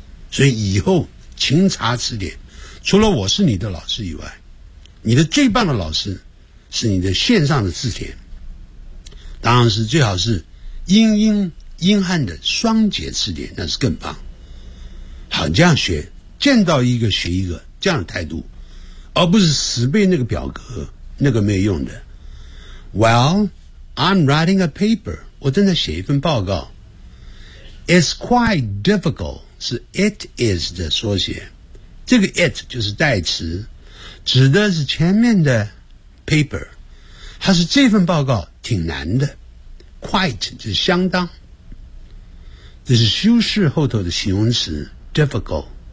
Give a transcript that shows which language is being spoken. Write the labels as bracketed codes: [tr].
[zh] 所以以后勤查字典，除了我是你的老师以外，你的最棒的老师是你的线上的字典。当然是最好是英英英汉的双节字典，那是更棒。好，这样学，见到一个学一个，这样的态度，而不是死背那个表格，那个没有用的。 [en] Well, I'm writing a paper， [zh] 我正在写一份报告。 [en] It's quite difficult [zh] 是 it is 的缩写，这个 it 就是代词，指的是前面的 paper， 它是这份报告挺难的。 quite 就是相当，这是修饰后头的形容词 difficult。